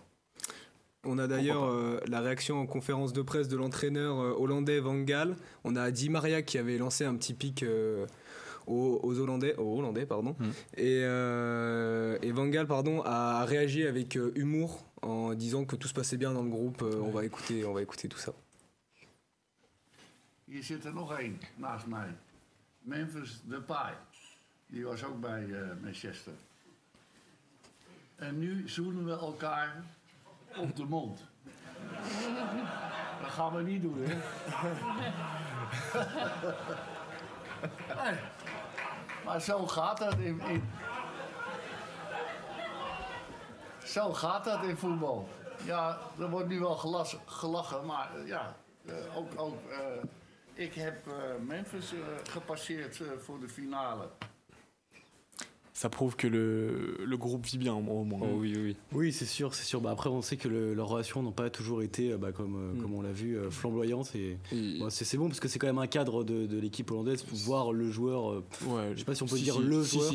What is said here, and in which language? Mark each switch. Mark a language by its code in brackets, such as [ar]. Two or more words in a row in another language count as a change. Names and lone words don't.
[fr] On a d'ailleurs la réaction en conférence de presse de l'entraîneur hollandais Van Gaal. On a Di Maria qui avait lancé un petit pic aux Hollandais. Et Van Gaal a réagi avec humour en disant que tout se passait bien dans le groupe. On va écouter tout ça. [nl] Hier zit nog één naast mij. Memphis Depay. Die was ook bij Manchester. En nu zoenen we elkaar op de mond. Dat gaan we niet doen, hè? Nee. Maar zo gaat dat zo gaat dat in voetbal. Ja, er wordt nu wel gelachen, maar ja, ik heb Memphis gepasseerd voor de finale. [fr] Ça prouve que le groupe vit bien au moins. Oh, oui. Oui, c'est sûr. Après, on sait que leurs relations n'ont pas toujours été, comme on l'a vu, flamboyantes. C'est bon parce que c'est quand même un cadre de l'équipe hollandaise pour voir le joueur. Je sais pas si on peut dire le joueur.